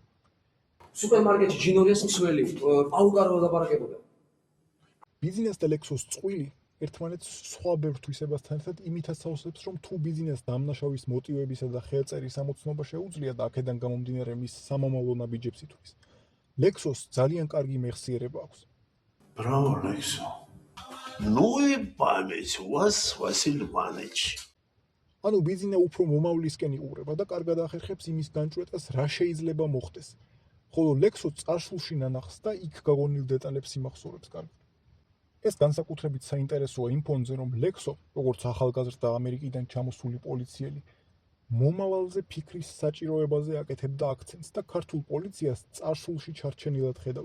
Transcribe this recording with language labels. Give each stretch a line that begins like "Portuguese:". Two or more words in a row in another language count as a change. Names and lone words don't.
Georgian: სუპერმარკეტში ჯინორიას მსველი, პაუკარო ლაპარაკებოდა. ბიზნეს და ლექსოს წყვილი ერთმანეთს სხვა ბევრ თვისებასთან ერთად იმითაც თავსებს, რომ თუ ბიზნეს დამნაშავის მოტივებისა და ხელწერის ამოცნობა შეუძლია და აქედან გამომდინარე მის სამომავლო ნაბიჯებს ითვლის. ლექსოს ძალიან კარგი მეხსიერება აქვს.
Russian: Браво, Лексо. Ну и память у вас, Василий Иванович.
Georgian: ანუ ბიზნე უფრო მომავლისკენ იყურება და კარგად ახერხებს იმის განჭვრეტას, რა შეიძლება მოხდეს. ხოლო ლექსო წარსულში ნანახს და იქ გაგონილ დეტალებს იმახსოვრებს კარგად. ეს განსაკუთრებით საინტერესოა იმ ფონზე, რომ ლექსო, როგორც ახალგაზრდა ამერიკიდან ჩამოსული პოლიციელი, მომავალზე ფიქრის საჭიროებაზე აკეთებდა აქცენტს და ქართულ პოლიციას წარსულში ჩარჩენილად ხედავდა.